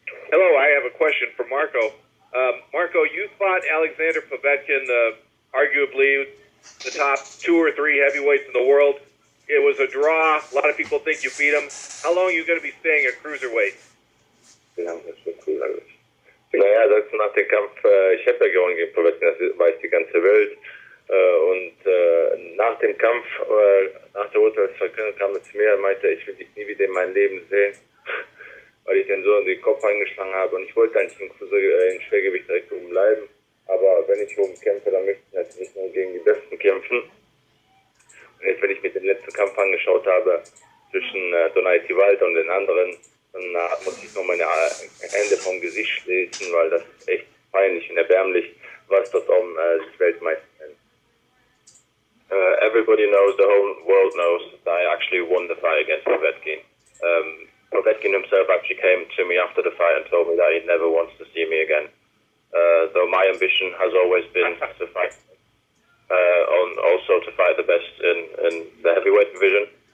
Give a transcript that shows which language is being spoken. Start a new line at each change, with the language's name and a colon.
English: Hello, I have a question for Marco. Marco, you fought Alexander Povetkin, arguably the top 2 or 3 heavyweights in the world. It was a draw. A lot of people think you beat him. How long are you going to be staying at cruiserweight?
German: Naja, das ist nach dem Kampf, ich habe ja gewonnen gegen Povetkin, das weiß die ganze Welt. Und nach dem Kampf, nach der Urteilsverkündung kam er zu mir und meinte, ich will dich nie wieder in meinem Leben sehen, weil ich den so in den Kopf eingeschlagen habe. Und ich wollte eigentlich in Schwergewicht direkt oben bleiben. Aber wenn ich oben kämpfe, dann möchte ich natürlich nur gegen die Besten kämpfen. Und jetzt, wenn ich mir den letzten Kampf angeschaut habe, zwischen Donaiti Walter und den anderen, dann muss ich nur meine Hände vom Gesicht schließen, weil das ist echt peinlich und erbärmlich, was dort sich Weltmeister nennt.
English: Everybody knows, the whole world knows that I actually won the fight against Povetkin. Povetkin himself actually came to me after the fight and told me that he never wants to see me again. Though my ambition has always been to fight, also to fight the best in the heavyweight division.